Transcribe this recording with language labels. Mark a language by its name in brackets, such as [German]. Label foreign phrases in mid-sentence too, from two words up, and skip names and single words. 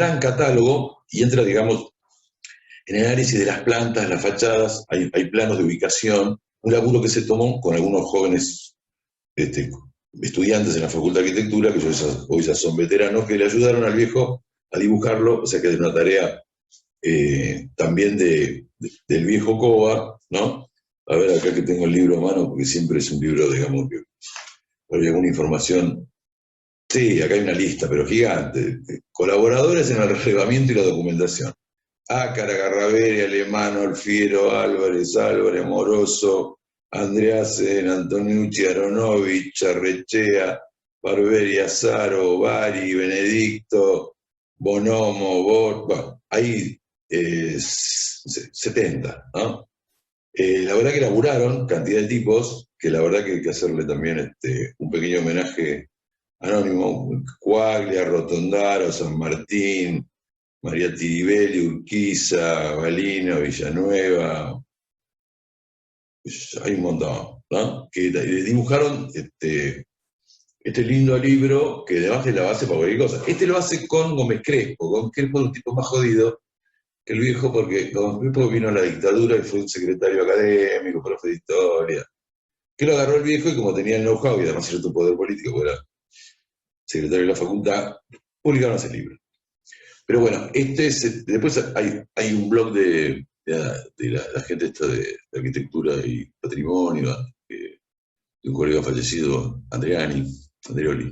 [Spanish] gran catálogo y entra, digamos, en el análisis de las plantas, las fachadas, hay planos de ubicación, un laburo que se tomó con algunos jóvenes estudiantes en la Facultad de Arquitectura, que hoy ya son veteranos, que le ayudaron al viejo a dibujarlo, o sea que es una tarea también del viejo Cova, ¿no? A ver, acá que tengo el libro a mano, porque siempre es un libro, digamos, que hay alguna información. Sí, acá hay una lista, pero gigante. Colaboradores en el relevamiento y la documentación. Ácara, Garraveri, Alemano, Alfiero, Álvarez, Moroso, Andreasen, Antoniucci, Aronovich, Arrechea, Barberi, Azaro, Bari, Benedicto, Bonomo, bueno, hay 70, ¿no? La verdad que laburaron cantidad de tipos, que la verdad que hay que hacerle también un pequeño homenaje anónimo, Cuaglia, Rotondaro, San Martín, María Tiribelli, Urquiza, Balino, Villanueva, pues hay un montón, ¿no? Que dibujaron este lindo libro que además es la base para cualquier cosa. Lo hace con Gómez Crespo. Gómez Crespo es un tipo más jodido que el viejo, porque Gómez Crespo vino a la dictadura y fue un secretario académico, profe de historia, que lo agarró el viejo y como tenía el know-how y además cierto poder político, porque era secretario de la facultad, publicaron ese libro. Pero bueno, después hay un blog de la gente esta de arquitectura y patrimonio, de un colega fallecido, Andreoli.